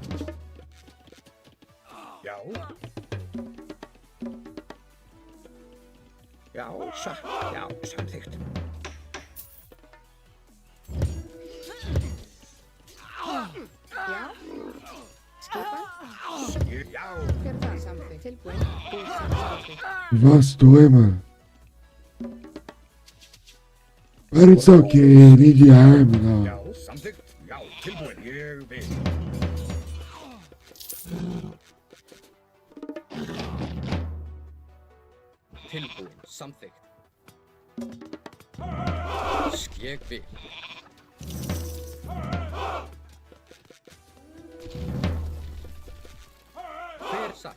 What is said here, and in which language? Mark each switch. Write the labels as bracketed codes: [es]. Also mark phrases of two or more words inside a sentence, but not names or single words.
[is] Já. Já, já, samþykkt. Já. Skipan. Já. Hver það? Samþykkt. Tilbúin. Þú samþykkt. [sv] Vad står jag med? [en] But it's okay, I need your arm now. [is] Já, samþykkt. Já, tilbúin. Ég vil. Tilbúin, samþykkt. Ég vil. Hver satt?